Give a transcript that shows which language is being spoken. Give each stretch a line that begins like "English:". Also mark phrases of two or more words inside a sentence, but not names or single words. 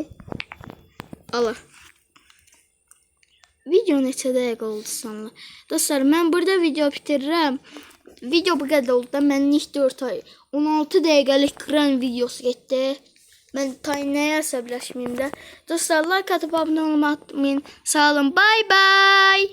Azerbaijani: Allah. Video neçə dəqiqə oldu sonra. Dostlar, mən burada video bitirirəm. Video bu qədər oldu da mənlik 4 ay. 16 dəqiqəlik kran videosu getdi. Mən nəyə əsəbləşməyim də. Dostlar,
Turkish: like atıp abunə olmayı unutmayın. Sağ olun.
English: Bye bye.